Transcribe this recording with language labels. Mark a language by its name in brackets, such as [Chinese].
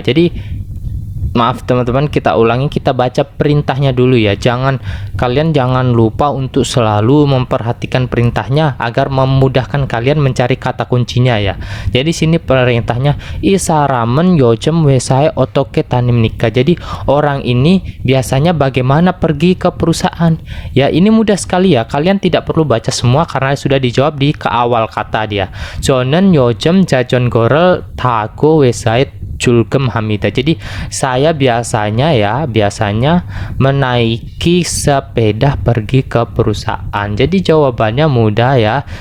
[Indonesian] Jadi maaf teman-teman, kita ulangi, kita baca perintahnya dulu ya. Kalian jangan lupa untuk selalu memperhatikan perintahnya agar memudahkan kalian mencari kata kuncinya ya. Jadi sini perintahnya, [Korean] 이 사람은 요즘 회사에 어떻게 다닙니까? [Indonesian] Jadi orang ini biasanya bagaimana pergi ke perusahaan. Ya, ini mudah sekali ya. Kalian tidak perlu baca semua karena sudah dijawab di ke awal kata dia. [Korean] 저는 요즘 자전거를 타고 회사에 출근합니다. [Indonesian] Jadi saya biasanya menaiki sepeda pergi ke perusahaan. Jadi jawabannya mudah ya.